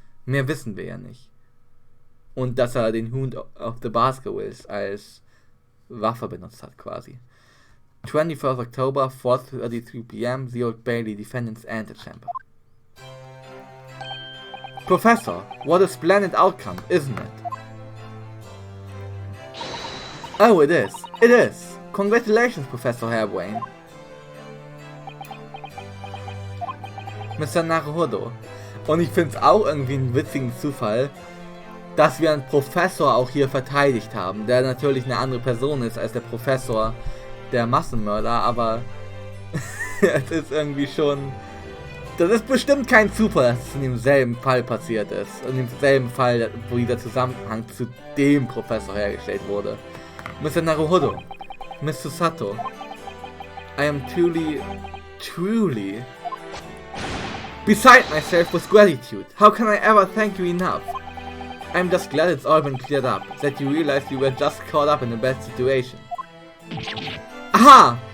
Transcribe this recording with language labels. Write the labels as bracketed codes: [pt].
[de] Mehr wissen wir ja nicht. Und dass er den Hund of the Baskervilles als Waffe benutzt hat quasi. [en] 21st October, 4:33 p.m., the Old Bailey Defendant's Antechamber. Professor, what a splendid outcome, isn't it? Oh, it is. It is. Congratulations, Professor Hairbrain. Mr. Naruhodo. [de] Und ich finde es auch irgendwie einen witzigen Zufall, dass wir einen Professor auch hier verteidigt haben, der natürlich eine andere Person ist als der Professor der Massenmörder, aber es ist irgendwie schon... Das ist bestimmt kein Zufall, dass es in demselben Fall passiert ist. In demselben Fall, wo dieser Zusammenhang zu dem Professor hergestellt wurde. [en] Mr. Naruhodo, Mr. Sato, I am truly beside myself with gratitude. How can I ever thank you enough? I'm just glad it's all been cleared up, that you realized you were just caught up in a bad situation. Aha!